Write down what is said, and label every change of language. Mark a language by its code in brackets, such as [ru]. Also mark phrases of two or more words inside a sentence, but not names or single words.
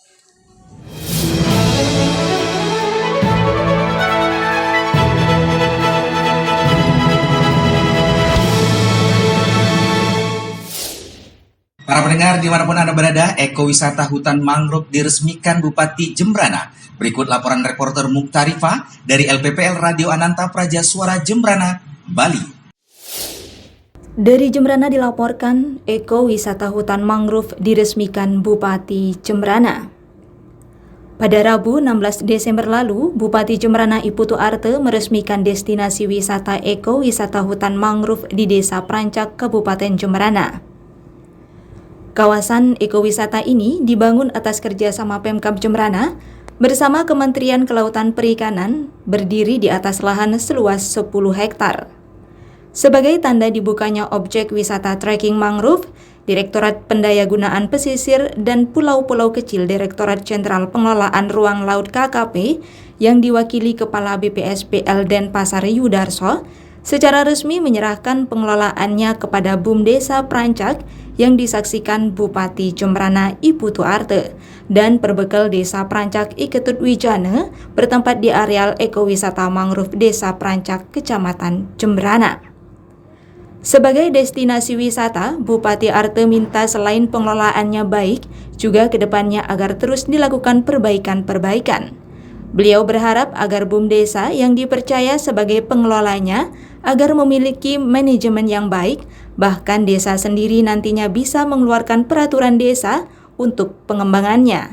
[id] Para pendengar dimanapun Anda berada, ekowisata hutan mangrove diresmikan Bupati Jembrana. Berikut laporan reporter Muktarifa dari LPPL Radio Ananta Praja Suara Jembrana, Bali. Dari Jembrana dilaporkan, ekowisata hutan mangrove diresmikan Bupati Jembrana. Pada Rabu 16 Desember lalu, Bupati Jembrana Iputu Arte meresmikan destinasi wisata ekowisata hutan mangrove di Desa Prancak, Kabupaten Jembrana. Kawasan ekowisata ini dibangun atas kerjasama Pemkab Jembrana bersama Kementerian Kelautan Perikanan, berdiri di atas lahan seluas 10 hektar. Sebagai tanda dibukanya objek wisata trekking mangrove, Direktorat Pendayagunaan Pesisir dan Pulau-Pulau Kecil Direktorat Jenderal Pengelolaan Ruang Laut KKP yang diwakili Kepala BPSPL Denpasar Yudarso secara resmi menyerahkan pengelolaannya kepada BUMDesa Prancak yang disaksikan Bupati Jembrana Iputu Arte dan perbekal Desa Prancak Iketut Wijana bertempat di areal ekowisata mangrove Desa Prancak, Kecamatan Jembrana. Sebagai destinasi wisata, Bupati Arte minta selain pengelolaannya baik, juga kedepannya agar terus dilakukan perbaikan-perbaikan. Beliau berharap agar BUMDesa yang dipercaya sebagai pengelolanya agar memiliki manajemen yang baik, bahkan desa sendiri nantinya bisa mengeluarkan peraturan desa untuk pengembangannya.